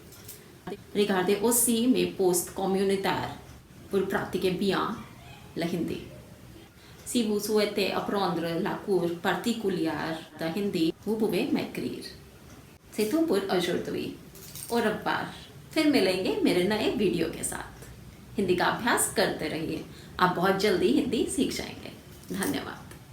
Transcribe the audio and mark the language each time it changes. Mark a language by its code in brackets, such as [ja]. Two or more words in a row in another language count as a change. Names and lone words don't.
[fr] Regardez aussi mes posts communautaires pour pratiquer bien le hindi. Si vous souhaitez apprendre la cour particulière de hindi, vous pouvez m'écrire. C'est tout pour aujourd'hui. [hi] और अब बार फिर मिलेंगे मेरे नए वीडियो के साथ। हिंदी का अभ्यास करते रहिए, आप बहुत जल्दी हिंदी सीख जाएंगे। धन्यवाद।